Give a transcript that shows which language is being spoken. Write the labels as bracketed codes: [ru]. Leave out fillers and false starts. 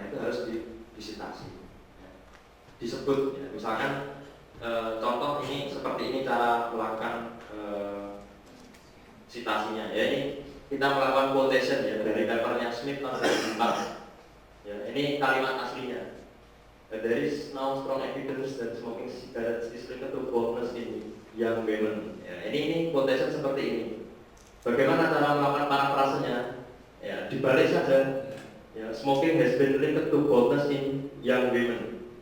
[id] Nah, itu harus disitasi. Ya. Disebut, ya. Misalkan contoh ini seperti ini cara melakukan citasinya. Ya, ini kita melakukan quotation ya dari papernya Smith tahun 2004. Ya, ini kalimat aslinya. [en] There is now strong evidence that smoking cigarettes is linked to baldness in young women. [id] Ya, ini quotation seperti ini. Bagaimana cara melakukan parafrasenya? Ya, dibalik saja. [en] Ya, smoking has been linked to baldness in young women.